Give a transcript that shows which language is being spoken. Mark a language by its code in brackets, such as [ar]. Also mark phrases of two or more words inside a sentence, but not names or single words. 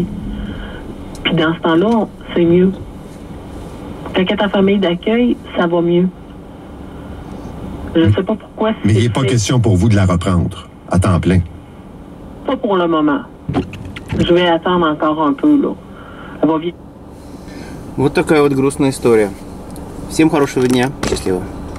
[fr] Puis dans ce temps-là, c'est mieux. Quand elle est en famille d'accueil, ça va mieux. Je ne sais pas pourquoi. Mais il n'est pas question pour vous de la reprendre à temps plein? Pas pour le moment. Je vais attendre encore un peu, là. Elle va vite. [ru] Вот такая вот грустная история. Всем хорошего дня. Счастливо.